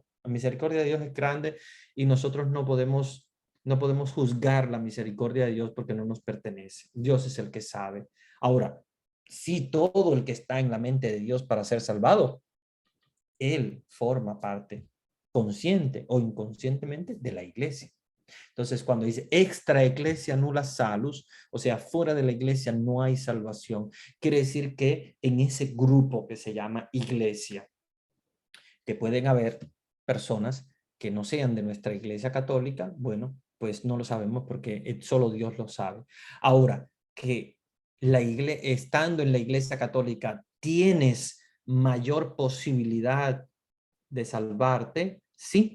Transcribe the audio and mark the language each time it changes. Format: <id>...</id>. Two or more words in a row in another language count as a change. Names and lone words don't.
<es>La misericordia de Dios es grande y nosotros no podemos juzgar la misericordia de Dios porque no nos pertenece. Dios es el que sabe. Ahora, si todo el que está en la mente de Dios para ser salvado, él forma parte consciente o inconscientemente de la iglesia. Entonces, cuando dice</es> <la>extra ecclesia nulla salus,</la> <es>o sea, fuera de la iglesia no hay salvación, quiere decir que en ese grupo que se llama iglesia, que pueden haber personas que no sean de nuestra iglesia católica, bueno, pues no lo sabemos porque solo Dios lo sabe. Ahora, que estando en la iglesia católica tienes mayor posibilidad de salvarte, sí.</es>